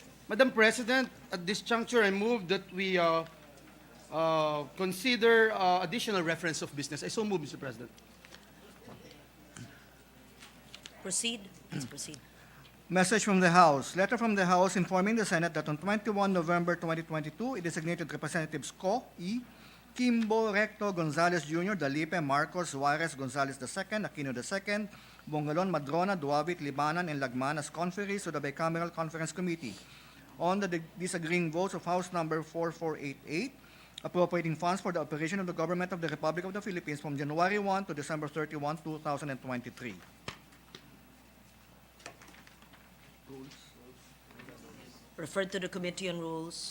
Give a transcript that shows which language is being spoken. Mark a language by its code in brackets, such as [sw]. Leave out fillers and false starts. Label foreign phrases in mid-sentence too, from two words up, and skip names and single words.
[en] Madam President, at this juncture, I move that we consider additional reference of business. I so move, Mr. President. Proceed. Please proceed. Message from the House. Letter from the House informing the Senate that on 21 November 2022, it designated Representatives Co. E. Kimbo Recto Gonzales Jr., Dalipe, Marcos, Suarez, Gonzales II, Aquino II, Bongalon, Madrona, Duavit, Libanan, and Lagman as conferees to the Bicameral Conference Committee on the disagreeing votes of House Number 4488, appropriating funds for the operation of the government of the Republic of the Philippines from January 1 to December 31, 2023. Referred to the Committee on Rules.